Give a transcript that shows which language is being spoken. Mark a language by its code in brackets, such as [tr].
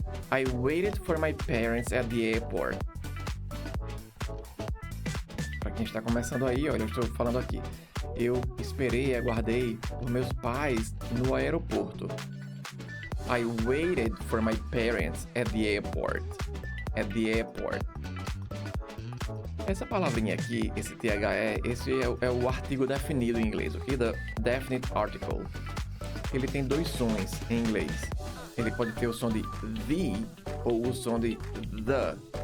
[en] I waited for my parents at the airport. [pt] Para quem está começando aí, olha, eu estou falando aqui. Eu esperei e aguardei por meus pais no aeroporto. [en] I waited for my parents at the airport. At the airport. [pt] Essa palavrinha aqui, esse THE, esse é o artigo definido em inglês, ok? [en] The definite article. [pt] Ele tem dois sons em inglês. Ele pode ter o som de the ou o som de the.